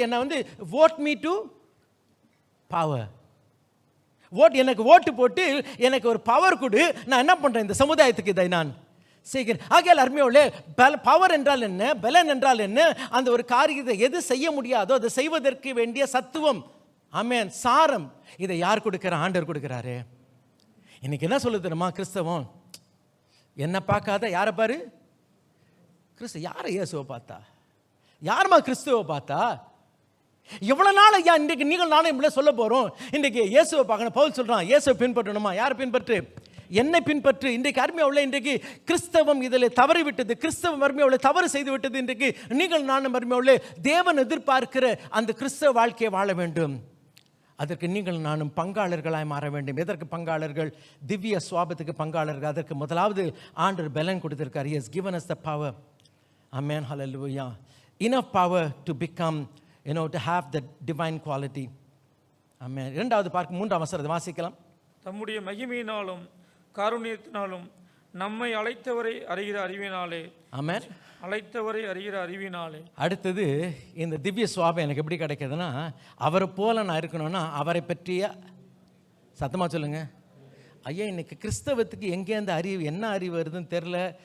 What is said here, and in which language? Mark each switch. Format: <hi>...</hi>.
<ta>என்ன</ta> <en>vote me to power.</en> <ta>எனக்கு ஓட்டு போட்டு எனக்கு ஒரு பவர் கொடு. நான் என்ன பண்ணுறேன்? இந்த சமுதாயத்துக்கு இதை நான் செய்கிறேன். ஆகையால் அருமையோலே பவர் என்றால் என்ன, பலன் என்றால் என்ன? அந்த ஒரு காரியத்தை எது செய்ய முடியாதோ அதை செய்வதற்கு வேண்டிய சத்துவம். ஆமென். சாரம். இதை யார் கொடுக்கிற? ஆண்டவர் கொடுக்கிறாரு. இன்னைக்கு என்ன சொல்லுது தெரியுமா? கிறிஸ்தவம் என்ன பார்க்காத யாரை பாரு? கிறிஸ்து. யாரை? இயேசுவை பார்த்தா. யாருமா கிறிஸ்துவை பார்த்தா? எவ்வளவு நாள் ஐயா இன்றைக்கு நீங்கள் நானும் இப்படி சொல்ல போறோம். இன்றைக்கு இயேசுவை பார்க்கணும். பவுல் சொல்றான், இயேசுவை பின்பற்றணுமா? யாரை பின்பற்று? என்னை பின்பற்று. இன்றைக்கு அருமையாவுள்ள இன்றைக்கு கிறிஸ்தவம் இதில் தவறி விட்டது. கிறிஸ்தவம் அருமையாவுள்ள தவறு செய்து விட்டது. இன்றைக்கு நீங்கள் நானும் அருமையாவுள்ள தேவன் எதிர்பார்க்கிற அந்த கிறிஸ்தவ வாழ்க்கையை வாழ வேண்டும். அதற்கு நீங்கள் நானும் பங்காளர்களாய் மாற வேண்டும். எதற்கு பங்காளர்கள்? திவ்ய சுவாபத்துக்கு பங்காளர்கள். அதற்கு முதலாவது ஆண்டவர் பலன் கொடுத்திருக்கார்.</ta> <en>He has given us the power. Amen. Hallelujah. Enough power to become, to have the divine quality.</en> <ta>Amen. இரண்டாவது பார்க்க 3 வாசிக்கலாம். தம்முடைய மகிமையினாலும் காருண்யத்தினாலும் நம்மை அழைத்தவரை அறிகிற அறிவினாலே. ஆமென். அழைத்தவரை அறிகிற அறிவினாலே. அடுத்தது இந்த திவ்ய சுவாபம் எனக்கு எப்படி கிடைக்குதுன்னா, அவரை போல நான் இருக்கணும்னா அவரை பற்றிய, சத்தமாக சொல்லுங்க ஐயா, இன்னைக்கு கிறிஸ்தவத்துக்கு எங்கேருந்து அறிவு, என்ன அறிவு வருதுன்னு தெரில.</ta>